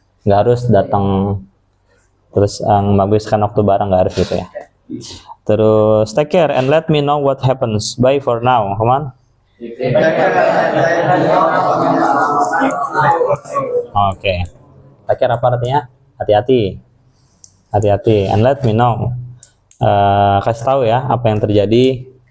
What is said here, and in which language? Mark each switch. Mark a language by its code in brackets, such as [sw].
[id] Nggak harus datang terus menghabiskan waktu bareng, nggak harus gitu ya. Terus [en] take care and let me know what happens. Bye for now. Come on. [id] Oke. [en] Take care [id] apa artinya? Hati-hati. Hati-hati [en] and let me know. [id] Kasih tahu ya apa yang terjadi.